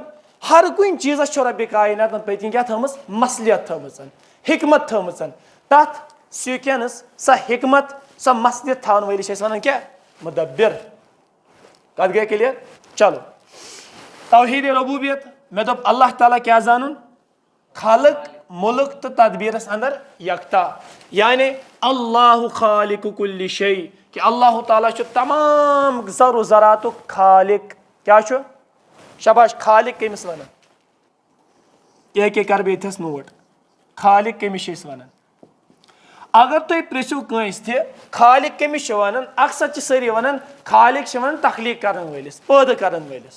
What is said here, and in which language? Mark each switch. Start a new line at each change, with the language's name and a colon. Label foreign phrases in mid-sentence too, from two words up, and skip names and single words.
Kashmiri: ہر کُنہِ چیٖزس چھِ رۄبِ کائناتن پٔتۍ کِنۍ کیٛاہ تھٲومٕژ؟ مصلحت تھٲومٕژ حکمت تھٲومٕژ. تتھ سیٖکوینس سۄ حکمت سۄ مصلحت تھاون وٲلِس چھِ أسۍ ونان کیٛاہ؟ مُدبِر. کتھ گٔے کلیر؟ چلو توحید ربوبیت مےٚ دوٚپ اللہ تعالیٰ کیٛاہ زانُن؟ خالق مُلک تہٕ تدبیٖرس اندر یکتا. یعنی
Arabic: اللہ خالق کُلہِ شے
Kashmiri: کہ اللہ تعالیٰ چھُ تمام زر و زراتُک خالق. کیٛاہ چھُ؟ شباش. خالق کٔمِس ونان؟ کینٛہہ کرٕ بہٕ ییٚتھس نوٹ. خالق کٔمِس چھِ أسۍ ونان؟ اگر تُہۍ پرژھِو کٲنٛسہِ تہِ خالق کٔمِس چھِ ونان اکثر چھِ سٲری ونان خالق چھِ ونان تخلیٖق کرن وٲلِس پٲدٕ کرن وٲلِس.